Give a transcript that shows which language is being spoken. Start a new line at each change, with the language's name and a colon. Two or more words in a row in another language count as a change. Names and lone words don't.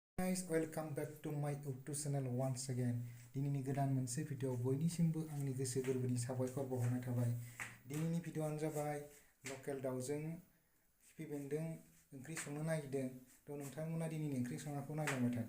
English: guys, welcome back to my YouTube channel once again.
Bodo: दिनैनि गोदान मोनसे भिडिअ बयनिसिमबो आंनि गोसो गोरबोनि साबायखर बावहरनाय थाबाय। दिनैनि भिडिअआनो जाबाय लकेल दाउजों खिफि बेन्दों ओंख्रि संनो नागिरदों। थ' नोंथांमोना दिनैनि ओंख्रि संनायखौ नायलांबाय थादो।